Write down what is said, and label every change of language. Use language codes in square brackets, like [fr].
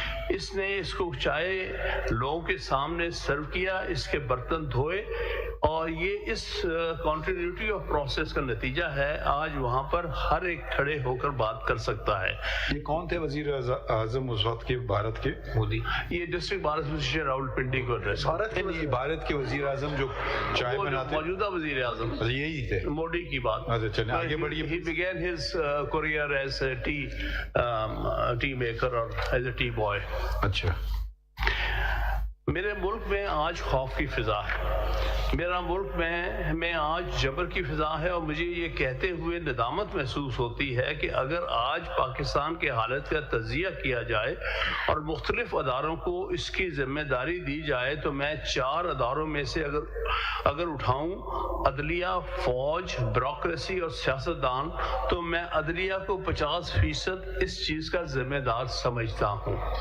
[ur] اس نے اس کو چائے لوگوں کے سامنے سرو کیا، اس کے برتن دھوئے اور یہ اس کنٹینیوٹی آف پروسیس کا نتیجہ ہے. آج وہاں پر ہر ایک کھڑے ہو کر بات کر سکتا ہے. یہ کون تھے وزیر اعظم اس وقت کے بھارت کے؟ مودی. یہ district bar association Rawal Pindi کو ایڈریس. بھارت کے وزیر اعظم جو چائے بناتے موجودہ وزیر اعظم یہی تھے موڈی کی بات. چلیں آگے بڑھیے. [en] He began his career as a tea maker or as a tea boy. [ur] اچھا. میرے ملک میں آج خوف کی فضا ہے. میرا ملک میں آج جبر کی فضا ہے اور مجھے یہ کہتے ہوئے ندامت محسوس ہوتی ہے کہ اگر آج پاکستان کے حالت کا تجزیہ کیا جائے اور مختلف اداروں کو اس کی ذمہ داری دی جائے تو میں 4 اداروں میں سے اگر اٹھاؤں عدلیہ، فوج، بیوروکریسی اور سیاستدان تو میں عدلیہ کو 50% اس چیز کا ذمہ دار سمجھتا ہوں.